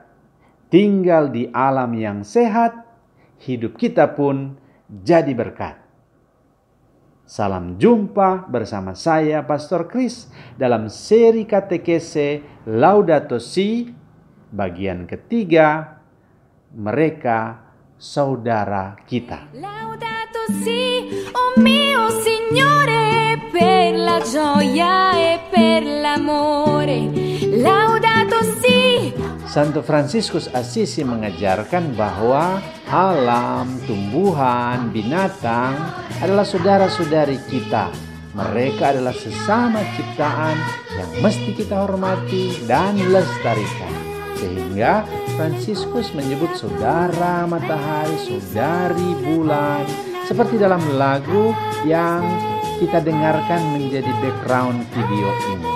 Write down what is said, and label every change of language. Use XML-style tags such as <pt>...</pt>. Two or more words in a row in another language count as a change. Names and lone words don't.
<id>Tinggal di alam yang sehat, hidup kita pun jadi berkat. Salam jumpa bersama saya Pastor Kris dalam seri katekese Laudato Si bagian ketiga, mereka saudara kita.</id> <it>Laudato Si, oh mio Signore, per la gioia e per l'amore.</it> <id>Laudato Si. Santo Fransiskus Assisi mengajarkan bahwa alam, tumbuhan, binatang adalah saudara-saudari kita. Mereka adalah sesama ciptaan yang mesti kita hormati dan lestarikan. Sehingga Fransiskus menyebut saudara matahari, saudari bulan, seperti dalam lagu yang kita dengarkan menjadi background video ini.</id>